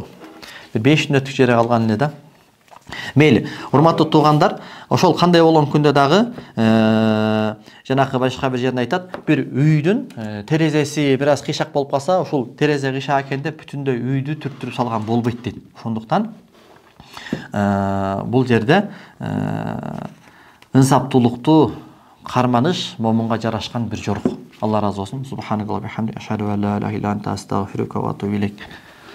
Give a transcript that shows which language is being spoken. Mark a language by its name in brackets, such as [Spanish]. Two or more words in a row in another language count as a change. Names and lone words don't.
[Kyrgyz] 5 мүнөттүк жере калган эле да. Мейли, урматтуу туугандар, ошол кандай болгон күндө дагы жанакы башка бир жерде айтат, бир үйдүн терезеси бир аз кыйшак болуп калса, ушул терезе кыйшак экен деп бүтүндөй үйдү түрттүрүп салган болбойт дейт. Ошондуктан бул жерде ынсаптуулукту карманыш момунга жарашкан бир жорго. Алла разы болсын. [Arabic] سبحانك اللهم وبحمدك، أشهد أن لا إله إلا أنت، أستغفرك وأتوب إليك.